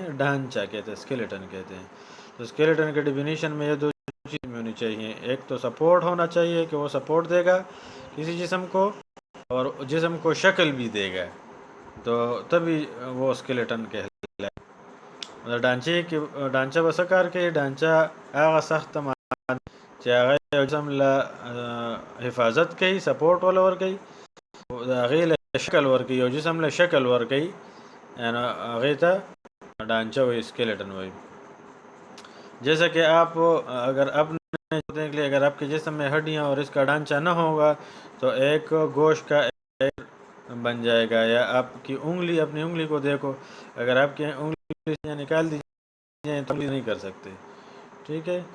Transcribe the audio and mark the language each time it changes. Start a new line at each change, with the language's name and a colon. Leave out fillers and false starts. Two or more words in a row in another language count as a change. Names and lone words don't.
Urdu: ڈھانچہ کہتے ہیں، اسکیلیٹن کہتے ہیں۔ تو اسکیلیٹن کے ڈیفینیشن میں یہ دو چیز میں ہونی چاہیے، ایک تو سپورٹ ہونا چاہیے کہ وہ سپورٹ دے گا کسی جسم کو، اور جسم کو شکل بھی دے گا، تو تبھی وہ اسکیلیٹن کہلائے۔
Pashto: ډانچه به څه کار کوي؟ ډانچه هغه سخته ماده چې هغه یو جسم له حفاظت کوي، سپورټ ولا ورکوي، د هغې له شکل ورکوي، یو جسم له شکل ورکوي، یعنی هغې ته ډانچه وایي، اسکیلیٹن وایي۔
Urdu: جیسا کہ آپ اگر اگر آپ کے جسم میں ہڈیاں اور اس کا ڈھانچہ نہ ہوگا تو ایک گوشت کا ایک بن جائے گا، یا آپ کی انگلی، اپنی انگلی کو دیکھو، اگر آپ کی انگلی نکال دیجیے تو نہیں کر سکتے، ٹھیک ہے۔